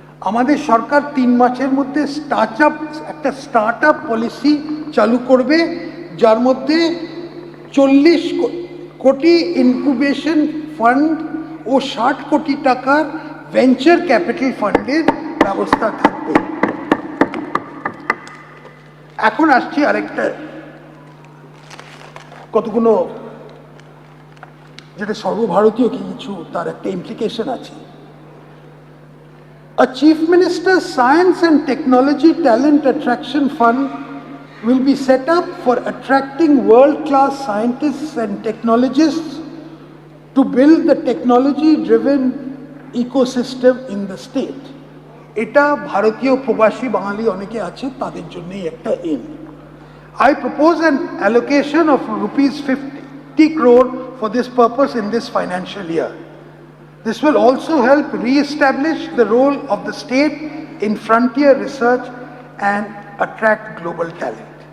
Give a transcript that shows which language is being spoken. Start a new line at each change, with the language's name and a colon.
Bangla: আমাদের সরকার 3 মাসের মধ্যে একটা স্টার্ট আপ পলিসি চালু করবে, যার মধ্যে 40 কোটি ইনকুবেশন ফান্ড ও 60 কোটি টাকার ভেঞ্চার ক্যাপিটাল ফান্ডের ব্যবস্থা থাকবে। এখন আসছি আরেকটা কতগুলো যেটা সর্বভারতীয় কিছু তার একটা ইমপ্লিকেশন আছে।
English: A Chief Minister's Science and Technology Talent Attraction Fund will be set up for attracting world-class scientists and technologists to build the technology-driven ecosystem in the state.
Bangla: এটা ভারতীয় প্রবাসী বাঙালি অনেকে আছে, তাদের জন্যই একটা M.
English: I propose an allocation of rupees 50 crore for this purpose in this financial year. This will also help re-establish the role of the state in frontier research and attract global talent.